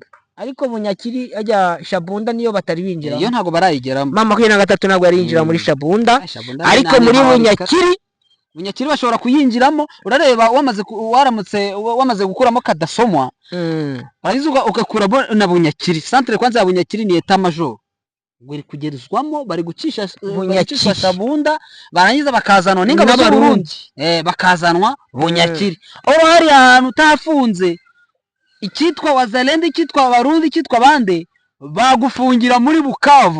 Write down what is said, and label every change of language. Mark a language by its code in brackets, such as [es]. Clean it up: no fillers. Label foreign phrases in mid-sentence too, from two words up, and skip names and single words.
[rw] Ariko Bunyakiri ajya Shabunda niyo batari binjira, iyo ntago barayigeramo. 23 ntago yari yinjira muri Shabunda, ariko muri Bunyakiri bashobora kuyinjiramo. Urareba wamaze gukuramo kadasomwa, barizuga ugakuramo na Bunyakiri. Centre kwanza ya Bunyakiri ni [fr] etat major, [rw] ngwiri kugerezwamo bari gucisha Shabunda, barangiza bakazanwa n'ingabo z'u Burundi bakazanwa Bunyakiri. Oro hari ahantu utafunze ikitwa Wazalendo, ikitwa Abarundi, ikitwa bande, bagufungira muri Bukavu.